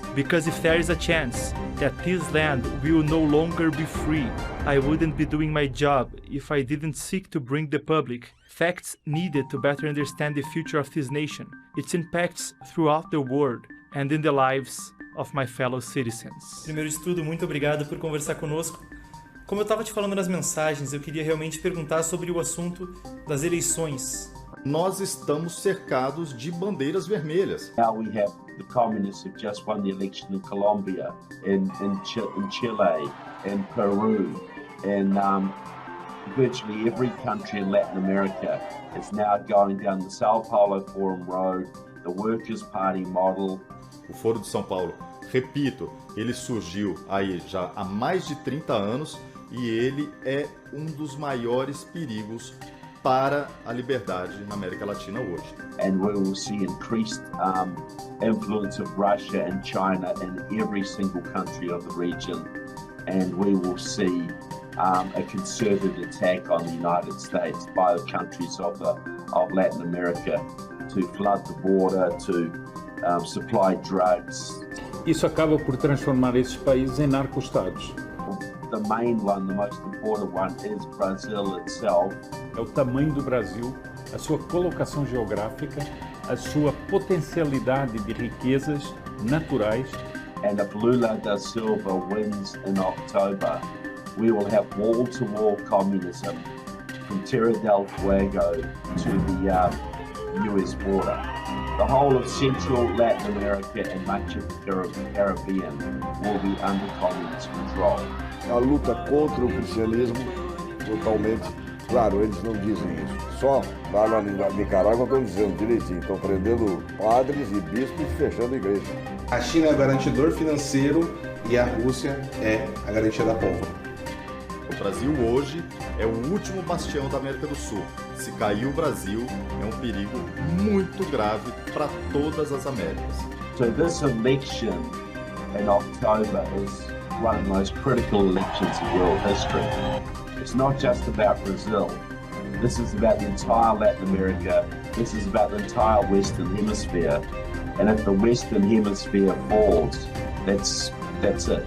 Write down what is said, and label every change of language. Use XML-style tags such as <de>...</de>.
<en>Because if there is a chance that this land will no longer be free, I wouldn't be doing my job if I didn't seek to bring the public facts needed to better understand the future of this nation, its impacts throughout the world, and in the lives of my fellow citizens.</en> <pt>Primeiro de tudo, muito obrigado por conversar conosco. Como eu estava te falando nas mensagens, eu queria realmente perguntar sobre o assunto das eleições. Nós estamos cercados de bandeiras vermelhas.</pt> <en>Now we have the communists who just won the election in Colombia, in Chile, in Peru, and virtually every country in Latin America is now going down the Sao Paulo Forum Road, the Workers' Party model.</en> <pt>O Foro de São Paulo, repito, ele surgiu aí já há mais de 30 anos e ele é um dos maiores perigos para a liberdade na América Latina hoje.</pt> <en>And we will see increased influence of Russia and China in every single country of the region. And we will see a concerted attack on the United States by the countries of Latin America to flood the border, to supply drugs.</en> <pt>Isso acaba por transformar esses países em narco-estados.</pt> <en>The main one, the most important one, is Brazil itself.</en> <pt>É o tamanho do Brasil, a sua colocação geográfica, a sua potencialidade de riquezas naturais.</pt> <en>And if Lula da Silva wins in October, we will have wall-to-wall communism from Terra del Fuego to the US border. The whole of Central Latin America and much of the Caribbean will be under communist control.</en> <pt>A luta contra o cristianismo, totalmente, claro, eles não dizem isso. Só lá na Nicarágua estão dizendo direitinho, estão prendendo padres e bispos e fechando igreja. A China é o garantidor financeiro e a Rússia é a garantia da pólvora. O Brasil hoje é o último bastião da América do Sul. Se cair o Brasil, é um perigo muito grave para todas as Américas.</pt> <en>So this election in October is one of the most critical elections in world history. It's not just about Brazil. This is about the entire Latin America. This is about the entire Western Hemisphere. And if the Western Hemisphere falls, that's it.</en>